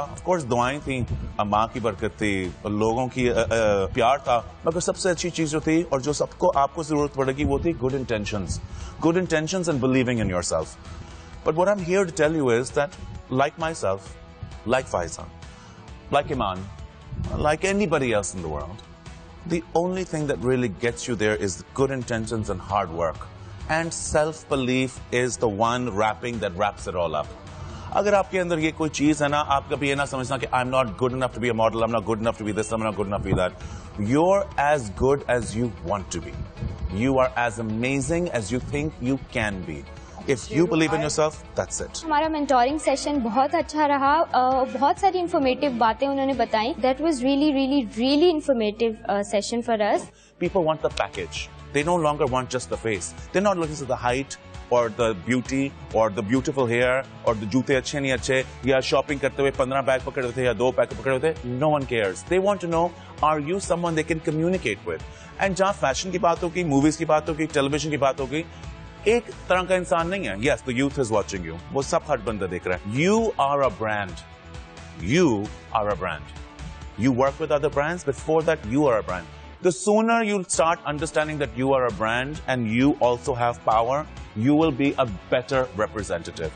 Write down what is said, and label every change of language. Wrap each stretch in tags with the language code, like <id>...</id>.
<hi>Of course दुआएं थी, माँ की बरकत थी, लोगों की प्यार था, मगर सबसे अच्छी चीज जो थी और जो सबको आपको जरूरत पड़ेगी वो थी</hi> <en>Good intentions and believing in yourself.</en> <hi>But what I am here to tell you is that like my self, like Pfizer, like Iman, like anybody else in the world,</hi> <en>the only thing that really gets you there is good intentions and hard work. And self-belief is the one that wraps it all up.</en> <hi>अगर आपके अंदर ये कोई चीज है ना, आप कभी ये ना समझना कि</hi> <en>I'm not good enough to be a model, I'm not good enough to be this, I'm not good enough to be that. You're as good as you want to be. You are as amazing as you think you can be. If you believe in yourself, that's it.</en> <hi>हमारा mentoring session बहुत अच्छा रहा, बहुत सारी informative बातें उन्होंने बताई.</hi> <en>That was really informative session for us. People want the package. They no longer want just the face. They're not looking at the height or the</en> <hi>beauty or the beautiful hair or the जूते अच्छे नहीं अच्छे, या shopping करते हुए 15 bag पकड़े होते या 2 बैग पकड़े होते.</hi> <en>No one cares. They want to know, are you someone they can communicate with?</en> <hi>And जहाँ फैशन की बात होगी, मूवीज की बात होगी, टेलीविजन की बात होगी, एक तरह का इंसान नहीं है.</hi> <en>Yes, the youth is watching you.</en> <hi>वो सब हर बंदा देख रहा है.</hi> <en>You are a brand.</en> <hi>You are a brand.</hi> <en>You work with other brands. Before that, you are a brand. The sooner you start understanding that you are a brand and you also have power, you will be a better representative.</en>